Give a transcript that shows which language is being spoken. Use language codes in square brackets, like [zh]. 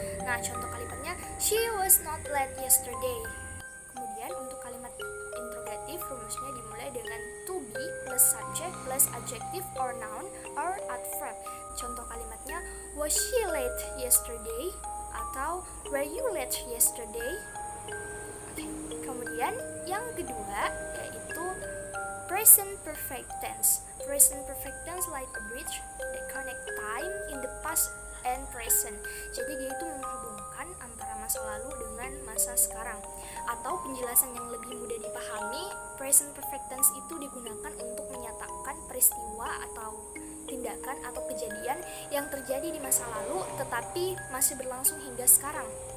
[id] Nah, contoh kalimatnya, [en] she was not late yesterday. [id] Kemudian untuk kalimat interrogatif rumusnya dimulai dengan [en] to be plus subject plus adjective or noun or adverb. [id] Contoh kalimatnya, [en] was she late yesterday? [id] Atau [en] were you late yesterday? [id] Oke. Kemudian yang kedua yaitu present perfect tense. [en] Present perfect tense like a bridge that connect time in the past and present. [id] Jadi dia itu menghubungkan antara masa lalu dengan masa sekarang. Atau penjelasan yang lebih mudah dipahami, present perfect tense itu digunakan untuk menyatakan peristiwa atau tindakan atau kejadian yang terjadi di masa lalu tetapi masih berlangsung hingga sekarang.